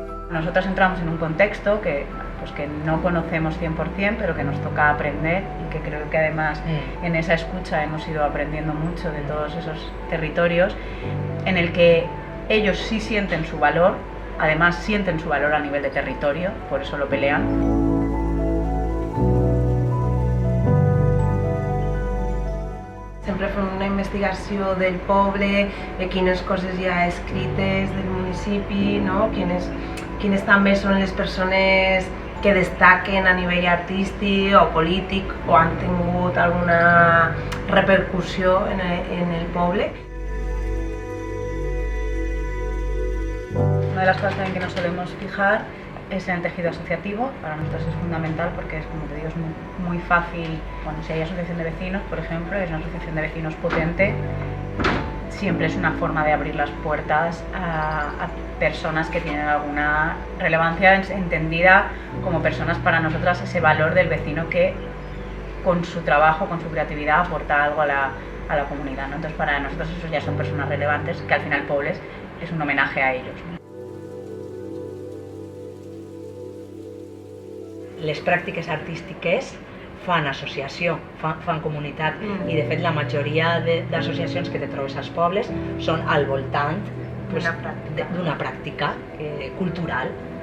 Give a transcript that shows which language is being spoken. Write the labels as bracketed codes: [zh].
[es] Nosotros entramos en un contexto que no conocemos 100%, pero que nos toca aprender, y que creo que además en esa escucha hemos ido aprendiendo mucho de todos esos territorios, en el que ellos sí sienten su valor, además sienten su valor a nivel de territorio, por eso lo pelean. [ca] Sempre fem una investigació del poble, de quines coses hi ha escrites del municipi, no? Quines també són les persones que destaquen a nivell artístic o polític o han tingut alguna repercussió en el poble. [es] Una de las cosas también que nos solemos fijar es en el tejido asociativo. Para nosotros es fundamental porque es, como te digo, es muy fácil. Bueno, si hay asociación de vecinos, por ejemplo, es una asociación de vecinos potente, siempre es una forma de abrir las puertas a personas que tienen alguna relevancia, entendida como personas para nosotras, ese valor del vecino que con su trabajo, con su creatividad aporta algo a la comunidad, ¿no? Entonces para nosotros esos ya son personas relevantes, que al final Pobles es un homenaje a ellos, ¿no? [ca] Les pràctiques artístiques fan associació, fan comunitat, i de fet la majoria d'associacions que te trobes als pobles són al voltant d'una pràctica cultural.